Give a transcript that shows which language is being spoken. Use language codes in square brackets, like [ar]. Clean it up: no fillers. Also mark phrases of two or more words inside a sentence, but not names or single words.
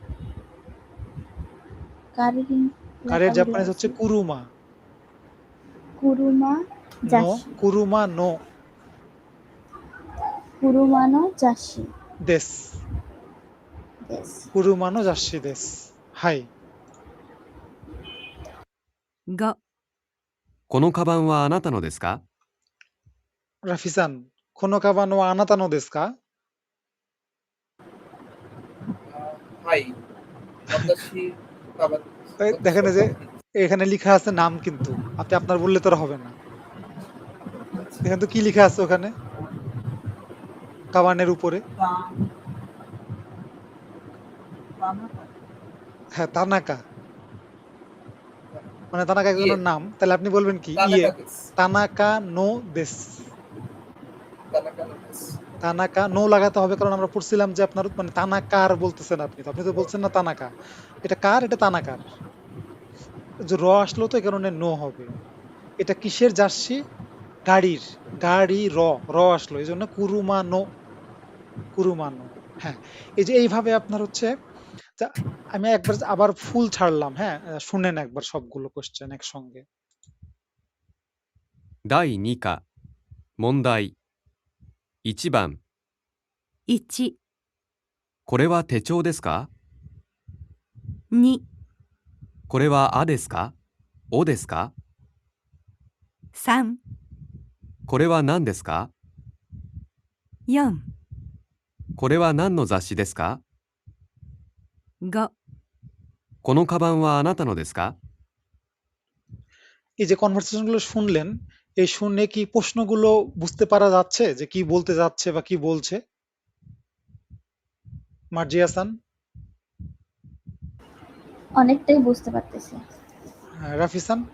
[bn] কারের কারের লেখাগুলো জাপানিজ হচ্ছে আছে। [ja] কুরুমা। কুরুমা নো জাসি 車の車の雑誌です দেশ 車の雑誌ですはい。 5、このカバンはあなたのですか？ラフィさん、このカバンはあなたのですか？はい。私、カバンです。 [bn] দেখেন [ja] 私 [bn] যে [ja] はカバンです。 [bn] এখানে লেখা আছে নাম, কিন্তু আপনি আপনার বললে তো আর হবে না। এখানে তো কি লেখা আছে ওখানে কাবানের উপরে? হ্যাঁ, তানাকা। মানে তানাকা ইয়ে, একজনের নাম, তাহলে আপনি বলবেন কি? ইয়ে, [ja] 田中です。田中のです. 田中のです。 [bn] তানাকা নো লাগাতে হবে, কারণ আমরা পড়ছিলাম যে আপনার মানে তানাকার বলতেছেন আপনি, তো আপনি তো বলছেন না তানাকা। এটা কার? এটা তানাকার। যে র আসলো তো এই কারণে নো হবে। এটা কিসের জার্সি? গাড়ির। গাড়ি র, র আসলো এই জন্য কুরুমানো, কুরুমানো। হ্যাঁ, এই যে এইভাবে আপনার হচ্ছে আমি একবার আবার ফুল ছাড়লাম, হ্যাঁ, শুনেন একবার সবগুলো কোশ্চেন একসঙ্গে। [ja] 第2課問題1番 1、これは手帳ですか？ 2、これはあですか？おですか？ 3、これは何ですか？ 4、これは何の雑誌ですか？ 5、このカバンはあなたのですか？ [bn] এই যে কনভারসেশন গুলো শুনলেন, এই শুনে কি প্রশ্নগুলো বুঝতে পারা যাচ্ছে যে কি বলতে যাচ্ছে বা কি বলছে? মার্জিয়াসান, অনেকটাই বুঝতে পারতেছি। রাফিসান,